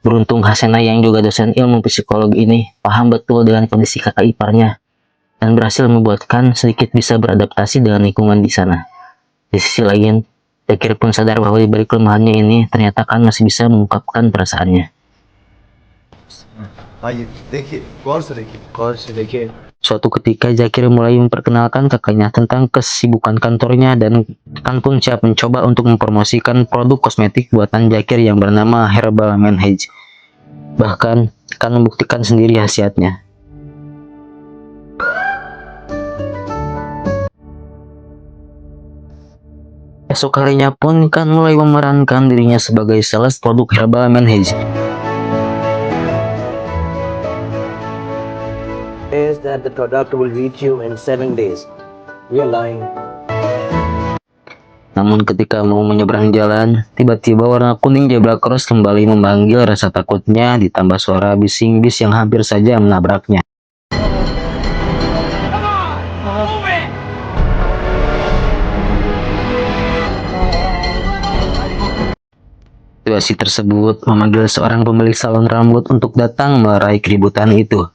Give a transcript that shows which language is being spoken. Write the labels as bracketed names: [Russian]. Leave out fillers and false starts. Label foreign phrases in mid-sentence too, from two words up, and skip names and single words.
[Indonesian] Beruntung Hasena yang juga dosen ilmu psikologi ini paham betul dengan kondisi kakak iparnya dan berhasil membuatkan sedikit bisa beradaptasi dengan lingkungan di sana. Di sisi lain, Zakir pun sadar bahwa di balik kelemahannya ini ternyata Khan masih bisa mengungkapkan perasaannya. [Hindi] आइए देखिए गौर से देखिए [Indonesian] Suatu ketika Zakir mulai memperkenalkan kakaknya tentang kesibukan kantornya dan Khan pun siap mencoba untuk mempromosikan produk kosmetik buatan Zakir yang bernama Herbal Manhaj. Bahkan Khan membuktikan sendiri khasiatnya. Esok harinya pun Khan mulai memerankan dirinya sebagai sales produk Herbal Manhaj. [English] Is that the product will reach you in 7 days. You're lying. [Indonesian] Namun ketika mau menyeberang jalan, tiba-tiba warna kuning [English] zebra cross [Indonesian] kembali memanggil rasa takutnya ditambah suara bising bis yang hampir saja menabraknya. Situasi tersebut memanggil seorang pemilik salon rambut untuk datang melerai keributan itu.